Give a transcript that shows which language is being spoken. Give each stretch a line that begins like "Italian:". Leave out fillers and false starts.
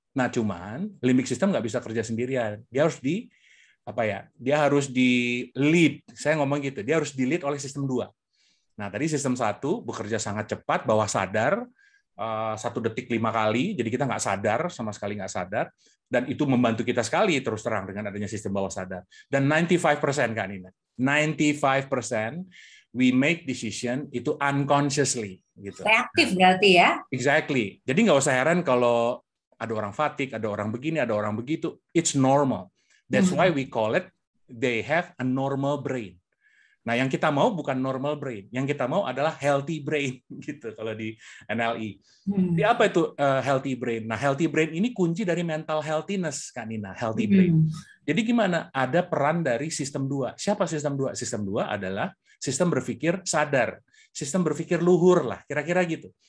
Indonesian: Nah, cuman limbic system nggak bisa kerja sendirian. Dia harus dia harus di lead. Saya ngomong gitu, dia harus di lead oleh sistem 2. Nah, tadi sistem 1 bekerja sangat cepat, bawah sadar, 1 detik 5 kali, jadi kita nggak sadar, sama sekali nggak sadar, dan itu membantu kita sekali terus terang dengan adanya sistem bawah sadar.
English: Dan 95% Kak Nina, 95% we make decision itu unconsciously.
Indonesian: Gitu. Reaktif berarti ya?
English: Exactly.
Indonesian: Jadi nggak usah heran kalau ada orang fatigue, ada orang begini, ada orang begitu.
English: It's normal. That's why we call it, they have a normal brain.
Indonesian: Nah, yang kita mau bukan normal brain, yang kita mau adalah healthy brain gitu kalau di NLI. Jadi apa itu healthy brain? Nah, healthy brain ini kunci dari mental healthiness, Kak Nina, healthy brain. Jadi gimana? Ada peran dari sistem 2. Siapa sistem 2? Sistem 2 adalah sistem berpikir sadar, sistem berpikir luhur lah, kira-kira gitu.